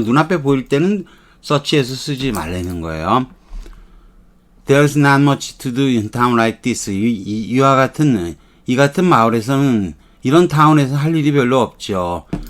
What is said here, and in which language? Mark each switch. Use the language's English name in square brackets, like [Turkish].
[Korean] 눈앞에 보일 때는 such as 쓰지 말라는 거예요. [English] There's not much to do in town like this. [Korean] 이와 같은, 이 같은 마을에서는, 이런 타운에서 할 일이 별로 없죠.